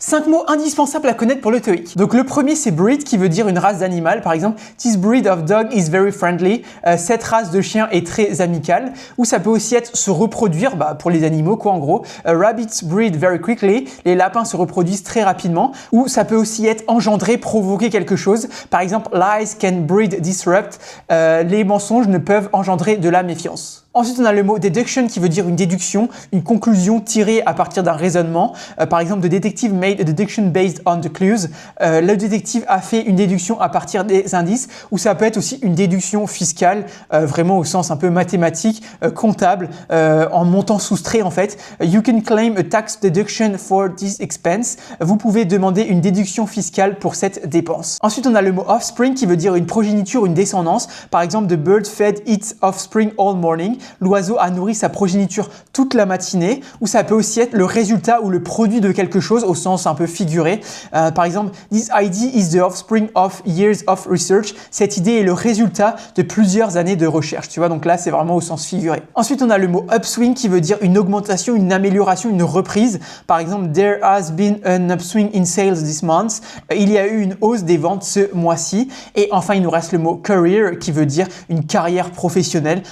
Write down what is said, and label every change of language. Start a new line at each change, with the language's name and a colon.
French: 5 mots indispensables à connaître pour le TOEIC. Donc le premier c'est breed qui veut dire une race d'animal. Par exemple,
English: this breed of dog is very friendly.
French: Cette race de chien est très amicale. Ou ça peut aussi être se reproduire, pour les animaux quoi en gros.
English: Rabbits breed very quickly.
French: Les lapins se reproduisent très rapidement. Ou ça peut aussi être engendrer, provoquer quelque chose. Par exemple,
English: lies can breed disrupt.
French: Les mensonges ne peuvent engendrer de la méfiance. Ensuite, on a le mot deduction qui veut dire une déduction, une conclusion tirée à partir d'un raisonnement. Par exemple,
English: the detective made a deduction based on the clues.
French: Le détective a fait une déduction à partir des indices. Ou ça peut être aussi une déduction fiscale, vraiment au sens un peu mathématique, comptable, en montant soustrait en fait.
English: You can claim a tax deduction for this expense.
French: Vous pouvez demander une déduction fiscale pour cette dépense. Ensuite, on a le mot offspring qui veut dire une progéniture, une descendance. Par exemple,
English: the bird fed its offspring all morning.
French: L'oiseau a nourri sa progéniture toute la matinée. Ou ça peut aussi être le résultat ou le produit de quelque chose au sens un peu figuré. Par exemple,
English: this idea is the offspring of years of research.
French: Cette idée est le résultat de plusieurs années de recherche. Tu vois, donc là, c'est vraiment au sens figuré. Ensuite, on a le mot upswing qui veut dire une augmentation, une amélioration, une reprise. Par exemple,
English: there has been an upswing in sales this month.
French: Il y a eu une hausse des ventes ce mois-ci. Et enfin, il nous reste le mot career qui veut dire une carrière professionnelle.